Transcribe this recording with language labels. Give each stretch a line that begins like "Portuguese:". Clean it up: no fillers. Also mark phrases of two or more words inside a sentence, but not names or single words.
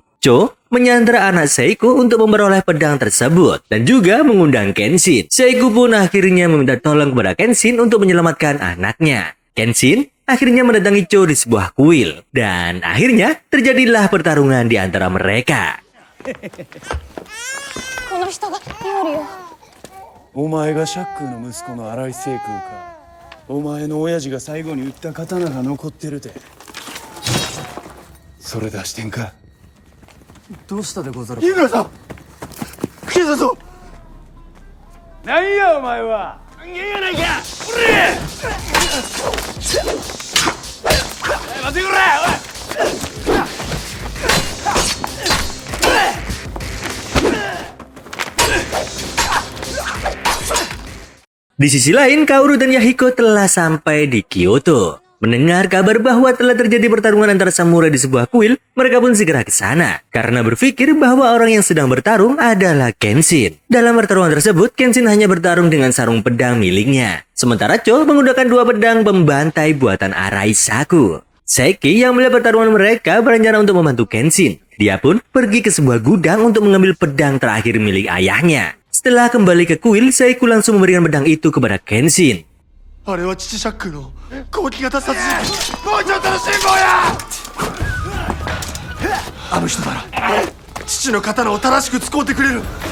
Indonesian: Cho menyandera anak Seiku untuk memperoleh pedang tersebut dan juga mengundang Kenshin. Seiku pun akhirnya meminta tolong kepada Kenshin untuk menyelamatkan anaknya. Kenshin akhirnya mendatangi Cho di sebuah kuil dan akhirnya terjadilah pertarungan di antara mereka.
Japanese: この人が料理を。お前がシャックの息子の荒井清空か。お前の親父が最後に売った刀が残ってるて。それ出してんか。どうしたでござるか。日村さん警察を。何やお前は。人間やないか。おれ。待てくれ。
Indonesian: Di sisi lain, Kaoru dan Yahiko telah sampai di Kyoto. Mendengar kabar bahwa telah terjadi pertarungan antara samurai di sebuah kuil, mereka pun segera ke sana karena berpikir bahwa orang yang sedang bertarung adalah Kenshin. Dalam pertarungan tersebut, Kenshin hanya bertarung dengan sarung pedang miliknya. Sementara Cho menggunakan 2 pedang pembantai buatan Arai Shaku. Seki yang melihat pertarungan mereka berencana untuk membantu Kenshin. Dia pun pergi ke sebuah gudang untuk mengambil pedang terakhir milik ayahnya. Setelah kembali ke kuil, Seiku langsung memberikan pedang itu kepada Kenshin.
Japanese: あれは父シャックの後期型殺人鬼もうちょっとの辛抱や。あの人なら父の刀を正しく使うてくれる。